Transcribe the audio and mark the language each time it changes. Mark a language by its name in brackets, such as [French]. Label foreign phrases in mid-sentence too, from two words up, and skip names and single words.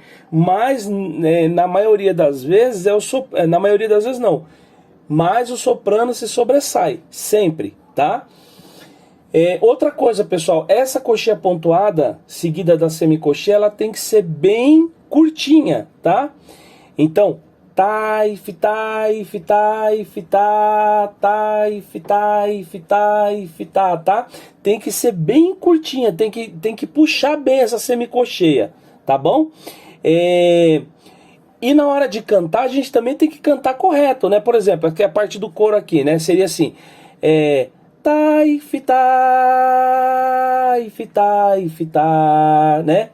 [Portuguese] Mas na maioria das vezes na maioria das vezes não. Mas o soprano se sobressai sempre, tá? Outra coisa, pessoal, essa coxinha pontuada seguida da semicoxinha, ela tem que ser bem curtinha, tá? Então, taif, taif, taif, tá, taif, taif, taif, tá? Tem que ser bem curtinha, tem que puxar bem essa semicocheia, tá bom? E na hora de cantar, a gente também tem que cantar correto, né? Por exemplo, aqui a parte do coro aqui, né? Seria assim, taif, taif, taif, tá, né?